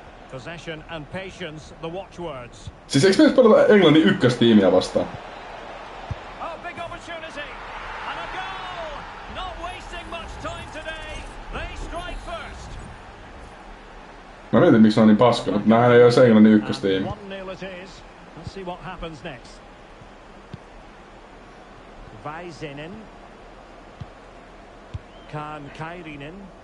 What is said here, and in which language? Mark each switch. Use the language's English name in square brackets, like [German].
[English] Possession and patience, the watchwords. [Finnish] Siis eikö me pelata Englannin ykköstiimiä vastaan? [English] Oh, big opportunity. And a goal. Not wasting much time today. They strike first. [Finnish] Mä mietin miksi on niin paska, mutta nämähän ei ole Englannin ykköstiimi. [English] 1-0 it is. Let's see what happens next. Väisänen. Kairinen.